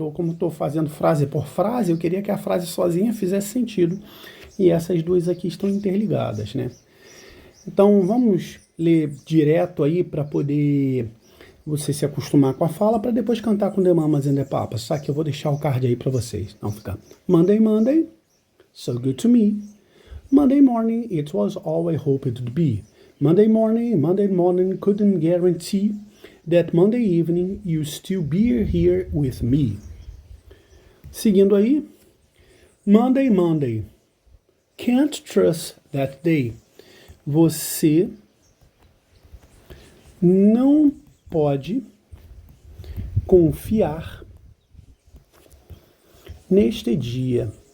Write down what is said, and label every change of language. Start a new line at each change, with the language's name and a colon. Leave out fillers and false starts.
Portuguese: Como estou fazendo frase por frase, eu queria que a frase sozinha fizesse sentido. E essas duas aqui estão interligadas, né? Então, vamos ler direto aí para poder você se acostumar com a fala, para depois cantar com The Mamas and the Papas. Só que eu vou deixar o card aí para vocês. Então, fica
English: Monday, Monday, so good to me. Monday morning, it was all I hoped it would be. Monday morning, couldn't guarantee that Monday evening you still be here with me.
Portuguese: Seguindo aí,
English: Monday, Monday, can't trust that day.
Portuguese: Você não pode confiar neste dia.